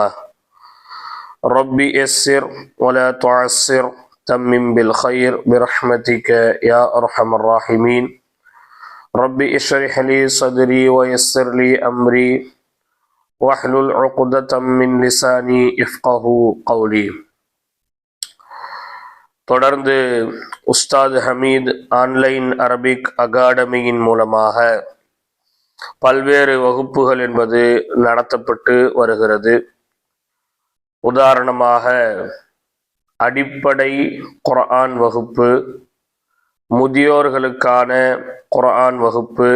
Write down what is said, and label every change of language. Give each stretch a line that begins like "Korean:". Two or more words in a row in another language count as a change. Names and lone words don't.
Arabic: ربي يسر ولا تعسر، تمم بالخير برحمتك يا أرحم الراحمين. ربي اشرح لي صدري ويسر لي أمري واحلل عقدة من لساني يفقهوا قولي.
Tamil: தொடர்ந்து உஸ்தாத் ஹமீத் ஆன்லைன் அரபிக் அகாடமியின் மூலமாக பல்வேறு வகுப்புகள் என்பது நடத்தப்பட்டு வருகிறது. உதாரணமாக அடிப்படை குர்ஆன் வகுப்பு, முதியோர்களுக்கான குர்ஆன் வகுப்பு,